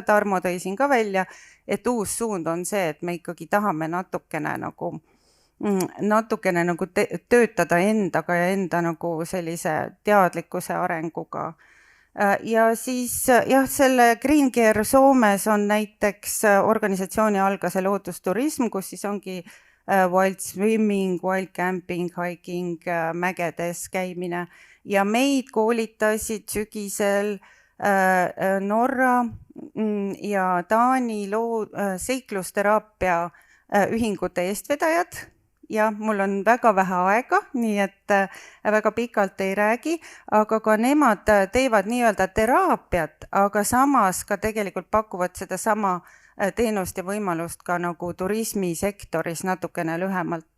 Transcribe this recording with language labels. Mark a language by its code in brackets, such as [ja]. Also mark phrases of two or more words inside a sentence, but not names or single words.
[et] Tarmo tõi siin ka välja, et uus suund on see, et me ikkagi tahame natukene nagu töötada endaga ja enda nagu sellise teadlikkuse arenguga. Ja siis jah, selle Green Gear Soomes on näiteks organisatsiooni algase loodusturism, kus siis ongi [en] wild swimming, wild camping, hiking, [et] mägedes käimine, ja meid koolitasid sügisel Norra ja Taani seiklusteraapia ühingute eestvedajad. Ja mul on väga vähe aega, nii et väga pikalt ei räägi, aga ka nemad teevad nii-öelda teraapiat, aga samas ka tegelikult pakuvad seda sama teenust ja võimalust ka nagu turismisektoris natukene lühemalt.